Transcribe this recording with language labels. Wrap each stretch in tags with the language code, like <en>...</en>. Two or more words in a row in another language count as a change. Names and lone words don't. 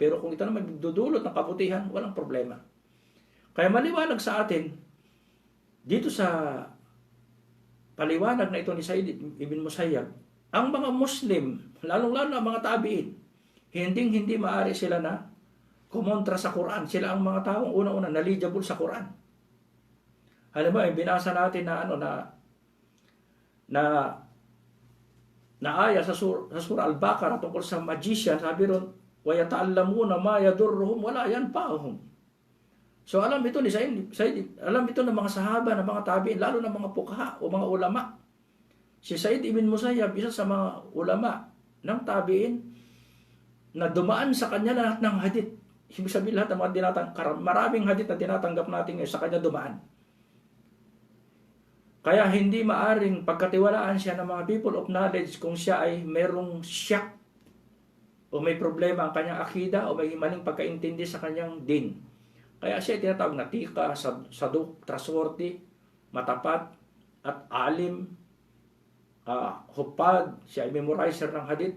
<tl>Pero kung ito naman magdudulot ng kabutihan, walang problema. Kaya maliwanag sa atin, dito sa paliwanag na ito ni Said ibn Musayyab, ang mga Muslim, lalong-lalo ang mga tabi'in, hindi maaari sila na kumontra sa Quran. Sila ang mga taong unang-una knowledgeable sa Quran. Halimbawa, binasa natin na aya sa surah Al-Baqarah tungkol sa magician, sabi ron,</tl> <ar>وَيَتَعَلَّمُونَ مَا يَضُرُّهُمْ وَلَا يَنْفَعُهُمْ.</ar> <tl>So alam ito ni Said, alam ito ng mga sahaba, ng mga tabi'in, lalo ng mga fuqaha o mga ulama. Si Said ibn Musayyab, isa sa mga ulama ng tabi'in na dumaan sa kanya lahat ng hadith. Ibig sabihin lahat ng mga maraming hadith na tinatanggap natin ngayon sa kanya dumaan. Kaya hindi maaring pagkatiwalaan siya ng mga</tl> <en>people of knowledge</en> <tl>kung siya ay merong shock o may problema ang kanyang akida o may maling pagkaintindi sa kanyang din. Kaya siya tinatawag na tika, saduk, trustworthy, matapat, at alim, hupad, siya ay memorizer ng hadith.</tl>